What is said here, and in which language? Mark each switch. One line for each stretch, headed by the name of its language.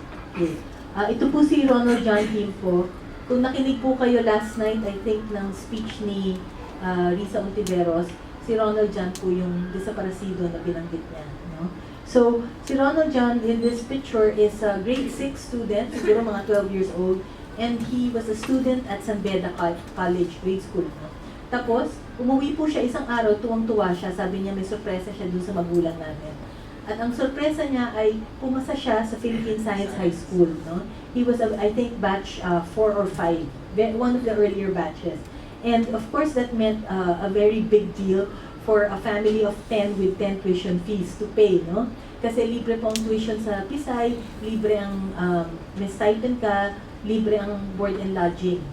Filipino: Okay. Ito po si Ronald John Quimpo. Kung nakinig po kayo
English: last night, I think,
Filipino: ng speech ni Risa Ontiveros, si Ronald John po yung desaparecido na binanggit niya. No?
English: So, si Ronald John in this picture is a grade 6 student,
Filipino: siguro mga
English: 12 years old, and he was a student at San Beda College, grade school.
Filipino: No? Tapos, umuwi po siya isang araw, tuwang-tuwa siya, sabi niya may sorpresa siya dun sa magulang namin. At ang sorpresa niya ay pumasa siya sa Philippine Science High School. No?
English: He was, I think, batch 4 or 5, one of the earlier batches. And of course, that meant a very big deal for a family of 10 with 10 tuition fees to pay.
Filipino: No? Kasi libre po ang tuition sa Pisay, libre ang may stipend ka, libre ang
English: board and lodging.